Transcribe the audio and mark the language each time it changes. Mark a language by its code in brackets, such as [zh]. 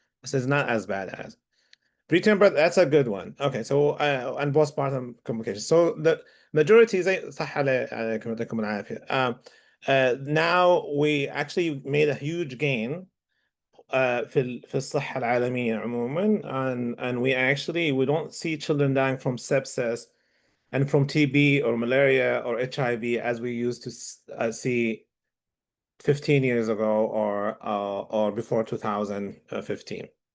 [en] This is not as bad as preterm birth. That's a good one. Okay, so and postpartum complications. So the majority [ar] زي صح عليكم يعطيكم العافية. [en] Now we actually made a huge gain [ar] في الصحة العالمية عموما, [en] and we don't see children dying from sepsis and from TB or malaria or HIV as we used to see 15 years ago or before 2015.